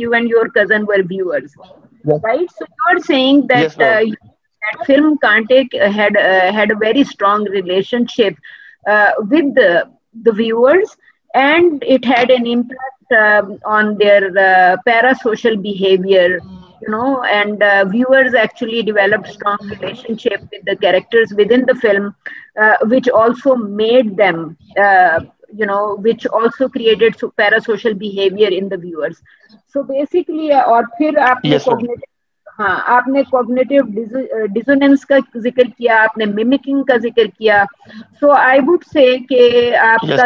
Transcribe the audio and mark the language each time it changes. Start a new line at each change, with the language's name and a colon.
English: You and your cousin were viewers. Right, so you are saying that that film Kante had a very strong relationship with the viewers, and it had an impact on their parasocial behavior. and viewers actually developed strong relationship with the characters within the film, which also made them, which also created parasocial behavior in the viewers. So basically,
Hindi: और फिर आपने
English: Yes, ma'am.
Hindi: cognitive, हाँ, आपने cognitive dissonance का जिक्र किया, आपने mimicking का जिक्र किया.
English: So I would say
Hindi: कि आपका